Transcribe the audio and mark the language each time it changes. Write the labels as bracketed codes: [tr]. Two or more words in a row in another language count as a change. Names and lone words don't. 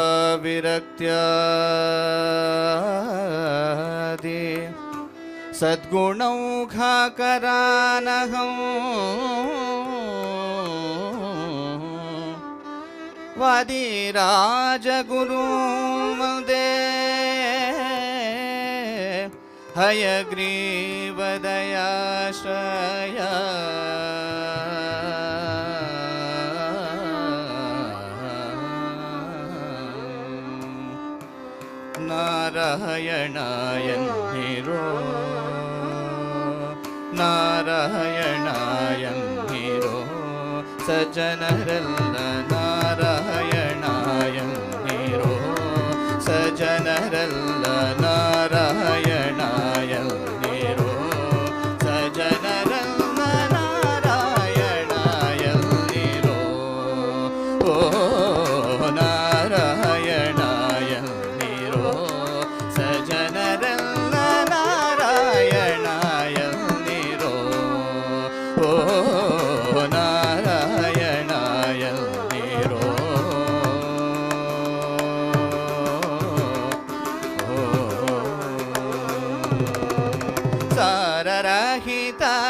[sa] विरक्त्यादि सद्गुणौघाकरानहं वादिराजगुरुं वन्दे [kn] हयग्रीवदयाश्रया ನಾರಾಯಣಾಯೆನ್ನಿರೋ ನಾರಾಯಣಾಯೆನ್ನಿರೋ ಸಜ್ಜನರೆಲ್ಲ ನಾರಾಯಣಾಯೆನ್ನಿರೋ ಸಜ್ಜನರೆಲ್ಲ ನಾರಾಯಣಾಯೆನ್ನಿರೋ ಸಜ್ಜನರೆಲ್ಲ ನಾರಾಯಣಾಯೆನ್ನಿರೋ ಓ ನಾರಾಯಣಾಯೆನ್ನಿರೋ ಸಜ್ಜನರೆಲ್ಲ ನಾರಾಯಣಾಯ ನೀರೋ ಓ ನಾರಾಯಣಾಯ ನೀರೋ ಸಾರರಹಿತ